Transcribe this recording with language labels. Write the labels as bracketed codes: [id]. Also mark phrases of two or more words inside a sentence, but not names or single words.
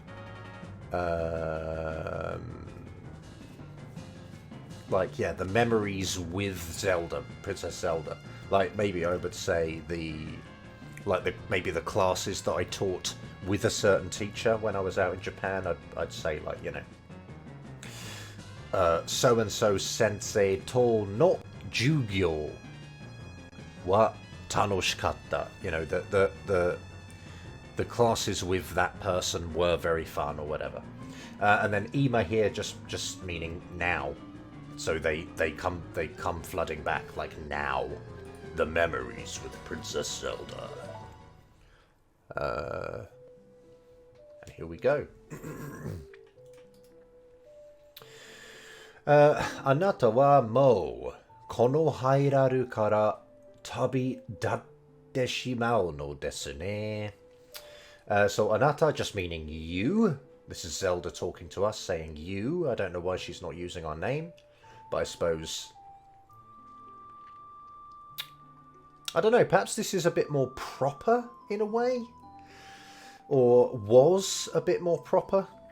[en] Like, yeah, the memories with Zelda, Princess Zelda. Like, maybe I would say maybe the classes that I taught with a certain teacher when I was out in Japan. I'd say, like, you know, so and so [ja] 先生との授業は楽しかった. [en] You know, the classes with that person were very fun, or whatever. And then ima here just meaning now. So they come flooding back, like, now. The memories with Princess Zelda. And here we go. [ja] あなたはもうこのハイラルから旅立ってしまうのですね. [en] So anata just meaning you. This is Zelda talking to us, saying you. I don't know why she's not using our name, but I suppose... I don't know, perhaps this is a bit more proper in a way? Or was a bit more proper?